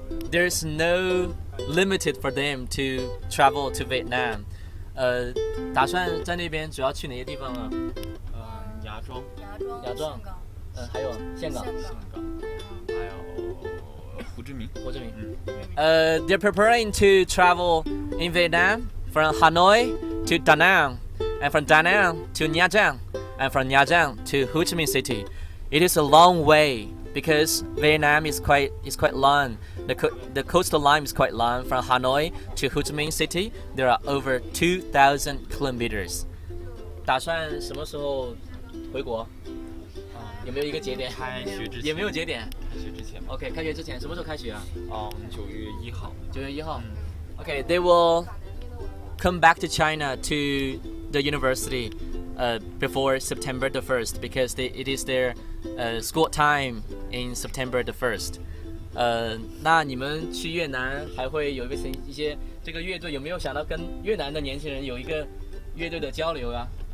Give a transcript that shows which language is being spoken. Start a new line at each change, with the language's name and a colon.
English: There's no limited for them to travel to Vietnam.
Chinese: 打算在那边主要去哪些地方啊？芽庄，还有岘港，还有胡志明。
English: They're preparing to travel in Vietnam from Hanoi to Da Nang, and from Da Nang to Nha Trang, and from Nha Trang to Ho Chi Minh City. It is a long way because Vietnam is quite long. The coastal line is quite long. From Hanoi to Ho Chi Minh City, there are over 2,000 kilometers.
Chinese: 打算什么时候回国？有没有一个节点？开学之前也没有节点。开学之前吧。 OK， 开学之前什么时候开学啊 9月1号。 9月1号。
English: Okay, they will come back to China to the university before September the 1st because it is their school time in September the 1st.
Chinese: 那你们去越南还会有一些这个乐队有没有想到跟越南的年轻人有一个乐队的交流啊？